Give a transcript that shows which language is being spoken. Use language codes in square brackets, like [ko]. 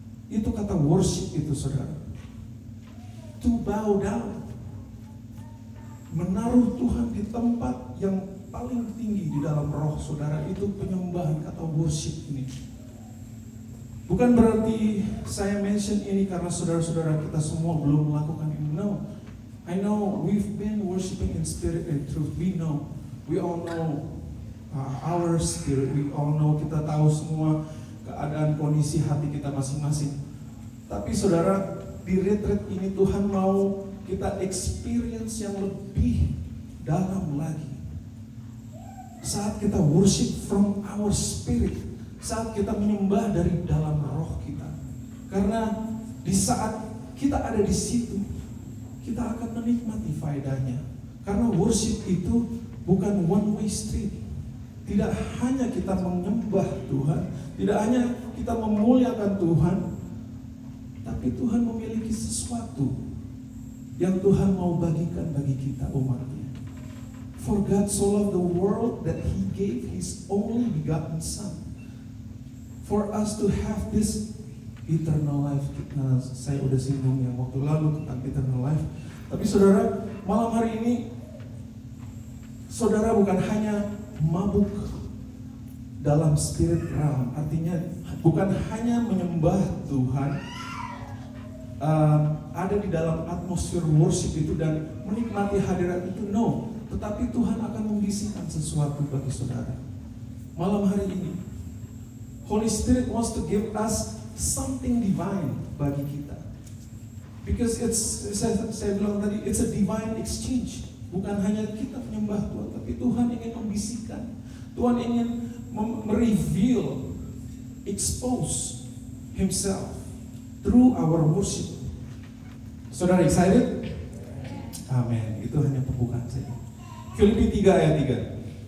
[id] Itu kata worship itu saudara. [en] To bow down, [id] menaruh Tuhan di tempat yang paling tinggi di dalam roh saudara, itu penyembahan, kata worship ini. Bukan berarti saya mention ini karena saudara-saudara kita semua belum melakukan ini. [en] No, I know we've been worshiping in spirit and truth. We know, we all know our spirit. We all know, [id] kita tahu semua keadaan kondisi hati kita masing-masing. Tapi saudara, di retreat ini Tuhan mau kita experience yang lebih dalam lagi. Saat kita [en] worship from our spirit, [id] saat kita menyembah dari dalam roh kita. Karena di saat kita ada di situ, kita akan menikmati faedahnya. Karena worship itu bukan one way street. Tidak hanya kita menyembah Tuhan, tidak hanya kita memuliakan Tuhan, tapi Tuhan memiliki sesuatu yang Tuhan mau bagikan bagi kita umatnya. [en] For God so loved the world that He gave His begotten Son. For us to have this eternal life. [id] Saya udah singgung yang waktu lalu tentang eternal life. Tapi saudara, malam hari ini saudara bukan hanya mabuk dalam spirit realm, artinya bukan hanya menyembah Tuhan, ada di dalam atmosfer worship itu dan menikmati hadirat itu, no. Tetapi Tuhan akan membisikkan sesuatu bagi saudara. Malam hari ini, [en] Holy Spirit wants to give us something divine [id] bagi kita. [en] Because [id] saya bilang tadi, [en] it's a divine exchange. Bukan hanya kita menyembah Tuhan, tapi Tuhan ingin membisikkan. [id] Tuhan ingin mereveal, [en] expose Himself through our worship. [id] Saudara excited? Amin. Itu hanya pembukaan saja. Filipi 3 ayat 3.